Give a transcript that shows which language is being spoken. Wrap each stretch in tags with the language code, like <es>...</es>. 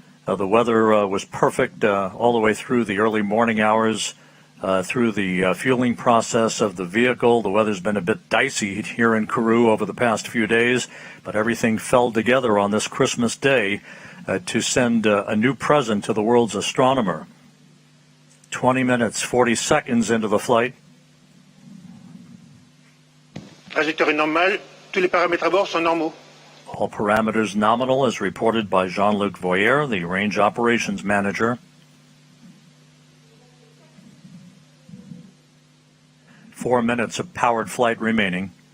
<en>The weather was perfect all the way through the early morning hours, through the fueling process of the vehicle. The weather's been a bit dicey here in Kourou over the past few days, but everything fell together on this Christmas day to send a new present to the world's astronomer. 20 minutes, 40 seconds into the flight.</en> <fr>Trajectoire est normale, tous les paramètres à bord sont normaux.</fr> <en>All parameters nominal as reported by Jean-Luc Voyer, the range operations manager. 4 minutes of powered flight remaining.</en>